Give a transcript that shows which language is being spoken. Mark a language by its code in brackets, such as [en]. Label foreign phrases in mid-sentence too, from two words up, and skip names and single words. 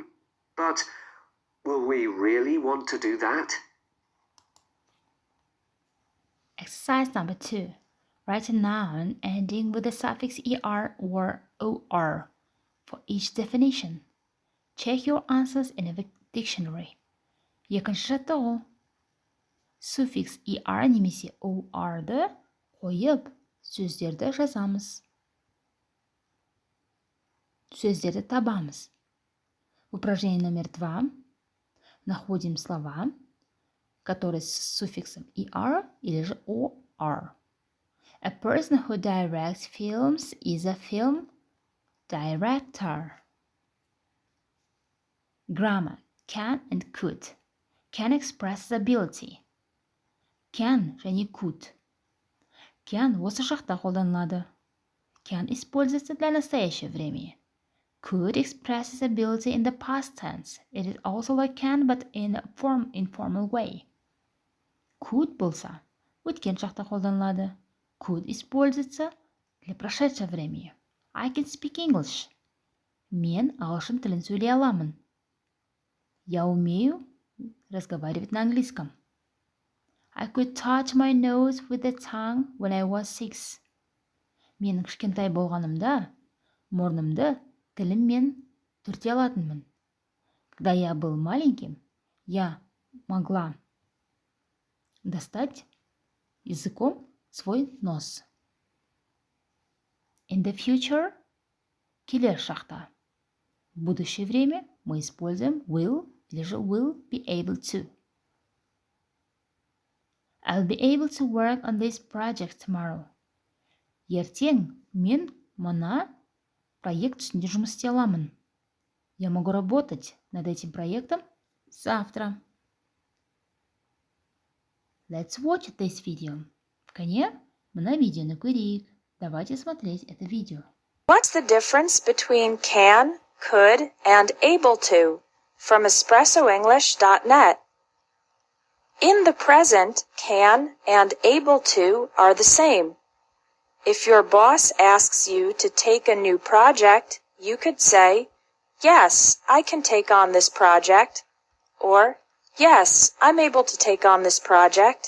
[en] But will we really want to do that? Exercise number 2. Write a noun ending with the suffix er or or for each definition. Check your answers in a dictionary. [kk] Екінші жаттығу. Суффикс er немесе or-ды қойып, сөздерді жазамыз. Сөздерді табамыз. [ru] Упражнение номер 2. находим слова, которые с суффиксом er или же or. [en] A person who directs films is a film director. Grammar can and could. Can expresses ability. [kk] Can және could. Can осы шақта қолданылады. [ru] Can используется для настоящего времени. [en] Could expresses ability in the past tense. It is also like can but in a informal way. [kk] Could болса өткен шақта қолданылады. [ru] Could используется для прошедшего времени. [en] I can speak English. [kk] Мен ағылшын тілін сөйлей аламын. [ru] Я умею разговаривать на английском. [en] I could touch my nose with the tongue when I was 6. [kk] Менің кішкентай болғанымда мұрнымды тіліммен түрте алатынмын. [ru] Когда я был маленьким, я могла достать языком свой нос. [en] In the future, [kk] келер шақта. [ru] В будущее время мы используем will или же [en] will be able to. I'll be able to work on this project tomorrow. [kk] Ертең мен мына проект үстінде жұмыс істей аламын. [ru] Я могу работать над этим проектом завтра. [en] Let's watch this video. [kk] Қане, мына видеоны көрейік. [ru] Давайте смотреть это видео. [en] What's the difference between can, could, and able to? From EspressoEnglish.net. In the present, can and able to are the same. If your boss asks you to take a new project, you could say, yes, I can take on this project, or yes, I'm able to take on this project.